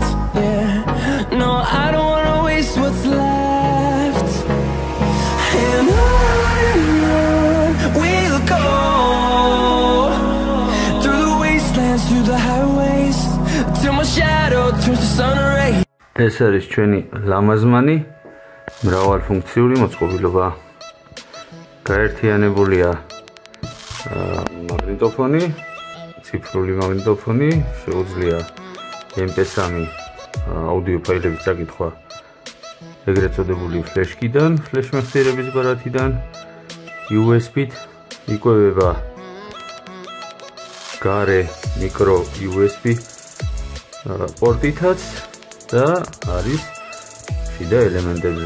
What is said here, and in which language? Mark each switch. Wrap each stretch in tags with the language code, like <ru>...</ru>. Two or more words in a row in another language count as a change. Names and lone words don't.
<en>Yeah, no, I don't wanna waste what's left. And on we'll go, through the wastelands, through the highways, till my shadow turns to sun rays.</en> <ka>ეს არის ჩვენი ლამაზმანი მრავალფუნქციური მოწყობილობა. გაერთიანებულია მაგნიტოფონი, ციფრული მაგნიტოფონი, შეუძლია MP3 აუდიო ფაილების წაკითხვა ეგრეთ წოდებული ფლეშკიდან, ფლეშმეხსიერების ბარათიდან, USB-ით იკვებება გარე მიკრო USB პორტითაც და არის შიდა ელემენტებზე.</ka>